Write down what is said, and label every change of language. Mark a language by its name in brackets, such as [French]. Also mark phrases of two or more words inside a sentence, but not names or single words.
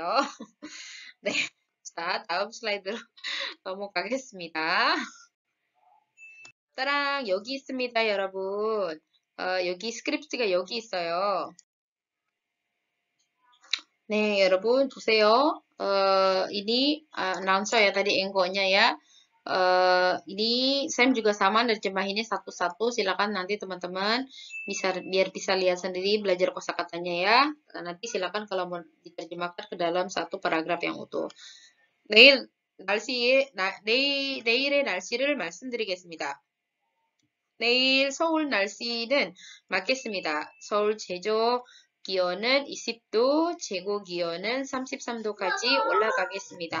[Korean] 네, 자, 다음 슬라이드로 넘어가겠습니다. 따랑 여기 있습니다, 여러분. 여기 스크립트가 여기 있어요. 네, 여러분 보세요. [Indonesian] Ini announcer ya tadi enggonya ya. Ini Sam juga sama nerjemahinnya satu-satu. Silakan nanti teman-teman biar bisa lihat sendiri belajar kosakatanya ya. Nanti silakan kalau mau diterjemahkan ke dalam satu paragraf yang utuh. [Korean] 내일의 날씨를 말씀드리겠습니다. 내일 서울 날씨는 맑겠습니다. 서울 제조 기온은 20도, 최고 기온은 33도까지 올라가겠습니다.